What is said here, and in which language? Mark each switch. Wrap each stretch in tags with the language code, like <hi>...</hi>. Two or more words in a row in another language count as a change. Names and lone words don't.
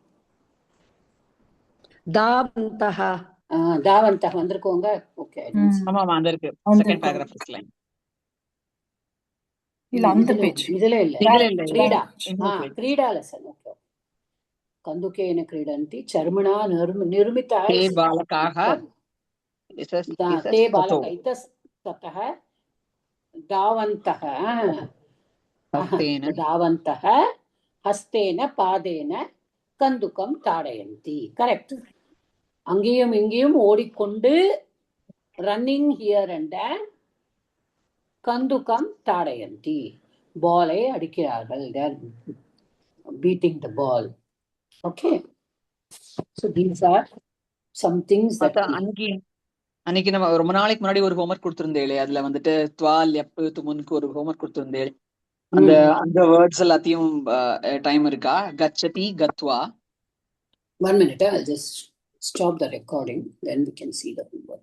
<sa>தாவந்தஹ.</sa> <ta>தாவந்தக வந்திருக்கோங்க. ஓகே, ஆமா வந்திருக்கு.</ta> <en>second paragraph first line.</en> <ta>இல்ல அந்த பேஜ் இதுல இல்ல. இதுல இல்ல.</ta> <sa>கிரீடா.</sa> <ta>இன்னொரு page.</ta> <sa>கிரீடா லெசன். ஓகே, कन्दुकेन क्रीडन्ति चर्मणा निर्मिता ते बालकाः ते बालक इतस्ततः धावन्तः धावन्तः हस्तेन पादेन कन्दुकं ताडयन्ति. கரெக்ட்.</sa> <ta>அங்கேயும் இங்கேயும் ஓடிக்கொண்டு</ta> <en>running here and there</en> <sa>कन्दुकं ताडयन्ति.</sa> <ta>பாலை அடிக்கிறார்கள்.</ta> <en>they are beating the ball. Okay, so these are some things that</en> <ta>அன்னைக்கு நம்ம ரொம்ப நாளைக்கு முன்னாடி ஒரு ஹோம்வொர்க் கொடுத்திருந்தேன். அதுல வந்துட்டு துவா லெப்பு துமுனுக்கு ஒரு ஹோம்வொர்க் கொடுத்திருந்தேன். அந்த வேர்ட்ஸ் எல்லாத்தையும் டைம் இருக்கா?</ta> <sa>गच्छति गत्वा.</sa> <en>1 minute, I'll just stop the recording, then we can see the</en>